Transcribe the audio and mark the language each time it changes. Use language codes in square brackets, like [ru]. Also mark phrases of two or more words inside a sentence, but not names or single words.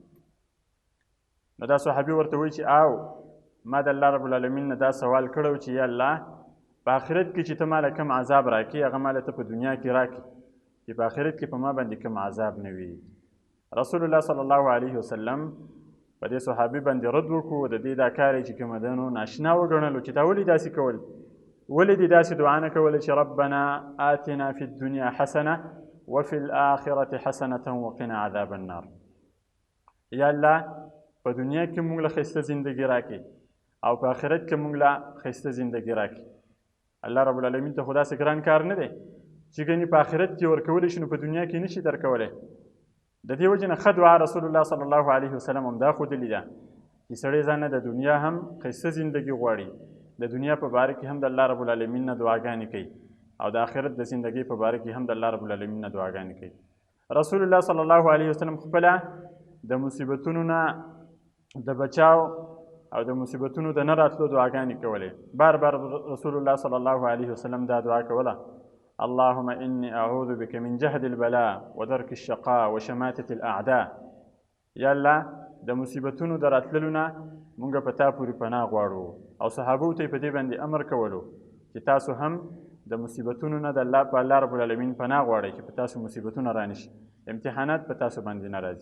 [ps] نو دا صحابي ورته وایي چې ما د الله رب العالمین نه دا سوال کړی چې یا الله په آخرت کې چې ته ماله کوم عذاب راکړي هغه ماله ته په دنیا کې راکړي چې په آخرت کې په ما باندې کوم عذاب نه وي رسول الله صلی الله علیه وسلم په دې صحابي باندې رد وکړو د دې دا کار چې کومه ده نو ناشنا وګڼلو چې دا ولې داسې کول ولې دې داسې دعا نه کوله چې [ar] ربنا آتنا فی الدنیا حسنه وفي الآخرة حسنة وقنا عذاب النار [ps] یا الله په دنیا کې موږ له ښایسته زندګي راکړي او په آخرت کې موږ له ښایسته زندګي راکړي الله رب العالمین ته خو داسې ګران کار نه دی چې ګنې په آخرت کې ورکولی شي نو په دنیا کې نشي درکولی. د دې وجې نه ښه دعا رسول الله صلی الله علیه وسلم هم دا ښودلې ده چې سړی ځان نه د دنیا هم ښایسته زندګي غواړي، د دنیا په باره کې هم د الله رب العالمین نه دعاګانې کوي او د آخرت د زندګۍ په باره کې هم د الله رب العالمین نه دعاګانې کوي. رسول الله صلی الله علیه وسلم خپله د مصیبتونو نه د بچاو او د مصیبتونو د نه راتلو دعاګانې کولې. بار بار رسول الله صلی الله علیه وسلم دا دعا کوله: [ar] اللهم إني أعوذ بك من جهد البلاء ودرك الشقاء وشماتة الأعداء. [ps] یا الله د مصیبتونو د راتللو نه مونږ په تا پورې پناه غواړو. او صحابو ته په دې باندې امر کولو چې تاسو هم د مصیبتونو نه د الله رب العالمین پناه غواړئ چې په تاسو مصیبتونه رانشي، امتحانات په تاسو باندې نه راځي.